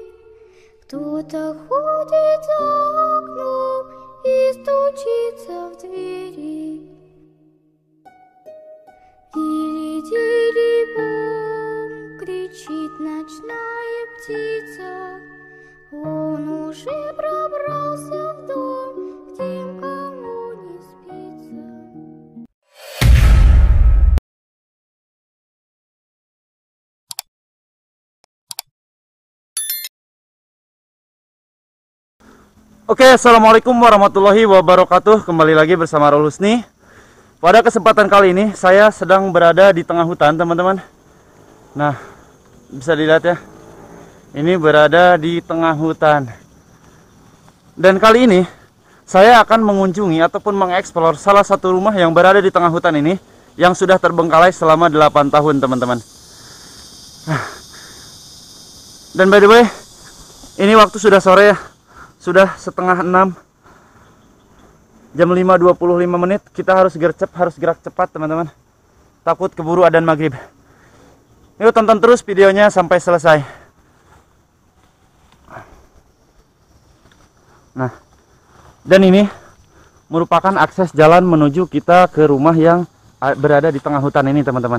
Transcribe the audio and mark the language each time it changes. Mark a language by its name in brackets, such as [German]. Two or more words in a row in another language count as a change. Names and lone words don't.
[Russian] Кто-то ходит за окном и стучится в двери. Тили-тили-бом, кричит ночная птица. Он уже пробрался в дом, к тем, кому не спится. [Arabic] Oke, السلام عليكم ورحمة الله وبركاته. [Indonesian] Kembali lagi bersama Rul Husni. Pada kesempatan kali ini saya sedang berada di tengah hutan, teman-teman. Nah, bisa dilihat ya, ini berada di tengah hutan. Dan kali ini saya akan mengunjungi ataupun mengeksplor salah satu rumah yang berada di tengah hutan ini, yang sudah terbengkalai selama 8 tahun, teman-teman. [English] Dan by the way, [Indonesian] ini waktu sudah sore ya, sudah setengah 6, jam 5.25 menit. Kita harus gercep, harus gerak cepat, teman-teman, takut keburu adzan maghrib. Yuk tonton terus videonya sampai selesai. Nah, dan ini merupakan akses jalan menuju kita ke rumah yang berada di tengah hutan ini, teman-teman.